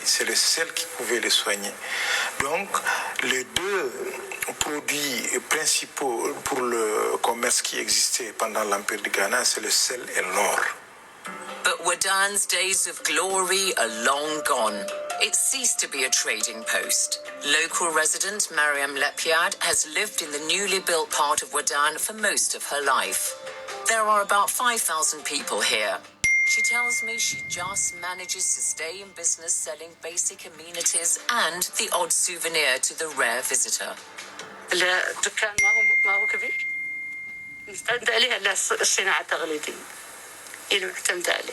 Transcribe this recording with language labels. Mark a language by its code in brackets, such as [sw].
[fr] C'est le sel qui pouvait les soigner. Donc, les deux produits principaux pour le commerce qui existait pendant l'Empire du Ghana, c'est le sel et l'or. [en] But Wadan's days of glory are long gone. It ceased to be a trading post. Local resident Mariam Lepiad has lived in the newly built part of Wadan for most of her life. There are about 5,000 people here. She tells me she just manages to stay in business selling basic amenities and the odd souvenir to the rare visitor. [ar] الدكان ما هو كبير، نعتمد عليه على الصناعة التقليدية اللي معتمد عليه.